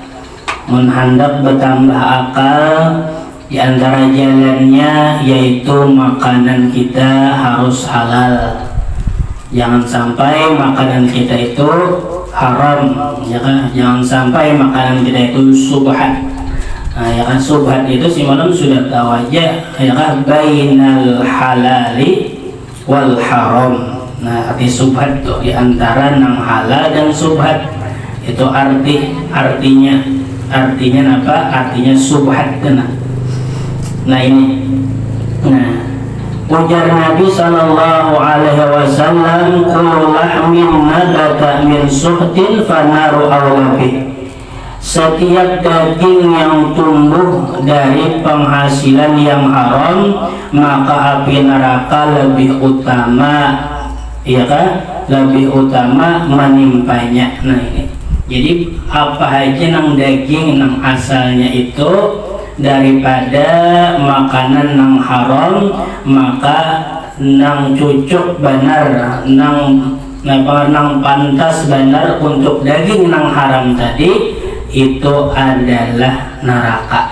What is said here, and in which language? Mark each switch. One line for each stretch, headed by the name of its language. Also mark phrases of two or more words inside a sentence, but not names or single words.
Banjar: Menghendak bertambah akal, di antara jalannya yaitu makanan kita harus halal. Jangan sampai makanan kita itu haram, ya kan? Jangan sampai makanan kita itu subhat. Nah, ya kan, subhat itu si malam sudah tahu aja,
Indonesian: ya kan,
Arabic: بين الحلال والحرام.
Banjar: Nah, arti subhat itu di antara nang halal dan subhat. Itu artinya apa? Artinya subhat kena. Nah ini, ujar Nabi
Arabic: صلى الله عليه وسلم, كل لحم نبت من سحت فالنار أولى به.
Indonesian: Setiap daging yang tumbuh dari penghasilan yang haram, maka api neraka lebih utama, ya kan?
Banjar: Lebih utama menimpanya. Nah ini, jadi apa aja nang daging nang asalnya itu daripada makanan nang haram, maka nang cucuk benar, nang pantas benar untuk daging nang haram tadi itu adalah neraka.